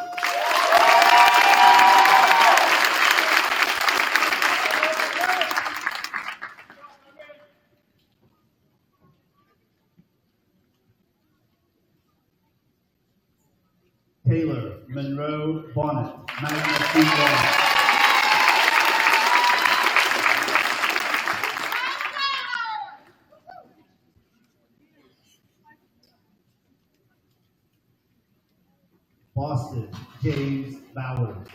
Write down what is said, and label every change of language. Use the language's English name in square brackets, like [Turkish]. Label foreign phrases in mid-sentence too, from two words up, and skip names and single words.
[English] Taylor Monroe Bonnet, [Latin] magna cum laude. [English] Boston James Bauer.